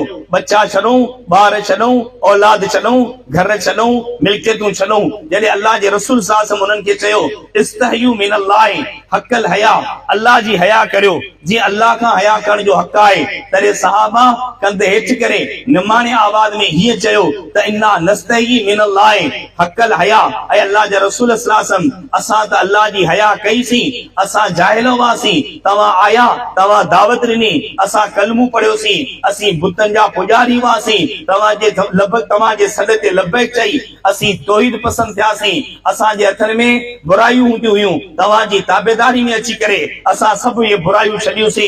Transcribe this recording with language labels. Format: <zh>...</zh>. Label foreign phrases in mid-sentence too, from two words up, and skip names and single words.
<sd>बच्चा छॾूं, ॿार छॾूं, औलाद छॾूं, घर छॾूं, मिल्कियतूं छॾूं। जॾहिं अल्लाह जे रसूल साहब उन्हनि खे चयो</sd> <ar>استحيوا من الله حق الحياء,</ar> <sd>अल्लाह जी हया करियो जीअं अल्लाह खां हया करण जो हक़ आहे, तॾहिं सहाबा कंध हेठि करे निमाणे आवाज़ में हीअं चयो त</sd> <ar>إنا نستحيي من الله حق الحياء.</ar> <sd>ऐं अल्लाह जे रसूल साहब, असां त अल्लाह जी हया कईसीं, असां जाहिल हुआसीं, तव्हां आया, तव्हां दावत ॾिनी, असां कलमू पढ़ियोसीं, असीं बुतनि जा पुजारी हुआसीं, तव्हांजे सॾ ते लबैक चई असीं तौहीद पसंदि थियासीं, असांजे हथनि में बुरायूं हूंदियूं हुयूं, तव्हांजी ताबेदारी में अची करे असां सभु इहे बुरायूं छॾियूंसीं।</sd>